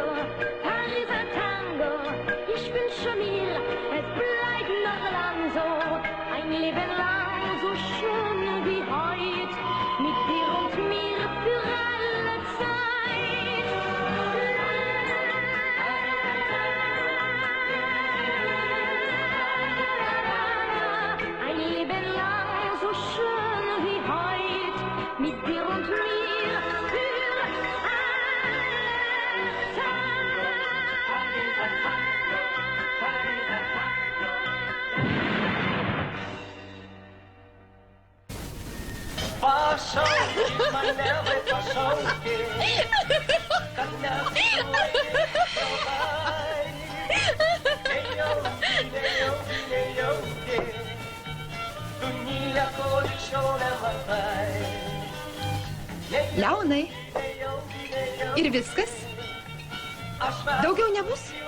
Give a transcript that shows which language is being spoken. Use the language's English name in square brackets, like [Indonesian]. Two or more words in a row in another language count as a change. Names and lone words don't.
[German] Pariser Tango, ich wünsche mir, es bleibt noch lang so, ein Leben lang so schön wie heut, mit dir und mir für alle Zeit. Ein Leben lang so schön wie heut, mit dir und mir für [Russian] Пошел, моя вы пошел, когда [Lithuanian] Leonai, ir viskas? Daugiau nebus?